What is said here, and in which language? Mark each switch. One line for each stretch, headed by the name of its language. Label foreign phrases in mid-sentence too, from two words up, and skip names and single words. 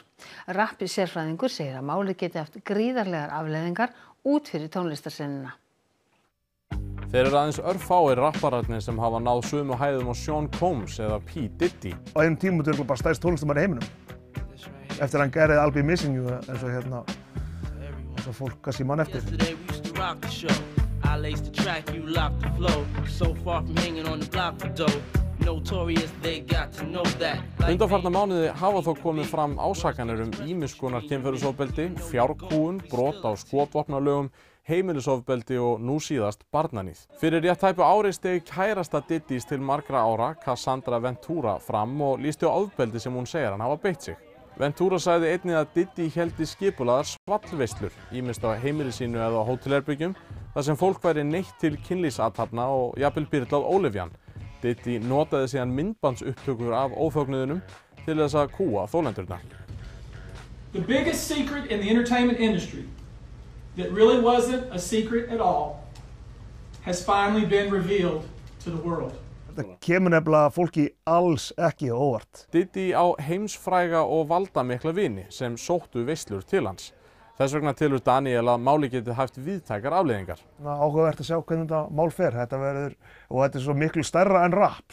Icelandic: Rappi sérfræðingur segir að málið geti haft gríðarlegar afleiðingar út fyrir tónlistarsennuna. Þeir eru aðeins örfáir rappararnir sem hafa náð sömu hæðum á Sean Combs eða P. Diddy. Á einum tímapunkti er bara stærst tónlistarmaður í heiminum. Eftir hann gerði I'll Be Missing You eins og fólk kannski mann eftir.
English: I laced the track, you locked the flow. So far from hanging on the block for dough. Notorious, they got to know that.
Icelandic: Undanfarna mánuði hafa þó komið fram ásakanir ýmiss konar kynferðisofbeldi, fjárkúgun, brot á skotvopnalögum, heimilisofbeldi og nú síðast barnaníð. Fyrir rétt tæpu ári steig kærasta Diddys til margra ára, Cassandra Ventura, fram og lýsti á ofbeldi sem hún segir hann hafa beitt sig. Ventura sagði einnig að Diddy héldi skipulagðar svallveislur, ýmist á heimili sínu eða á hótelherbyggjum, þar sem fólk væri neytt til kynlífsathafna og jafnvel byrlað ólifjan. Diddy notaði síðan myndbandsupptökur af ófögnuðunum til þess að kúga þolendurna.
English: The biggest secret in the entertainment industry that really wasn't a secret at all has finally been revealed to the world.
Icelandic: Þetta kemur nefnilega fólki alls ekki óvart. Diddy á heimsfræga og valdamikla vini sem sóttu veislur til hans. Þess vegna telur Daniel að máli geti haft víðtækar afleiðingar. Áhugavert að sjá hvernig þetta mál fer. Og þetta er svo miklu stærra en rap.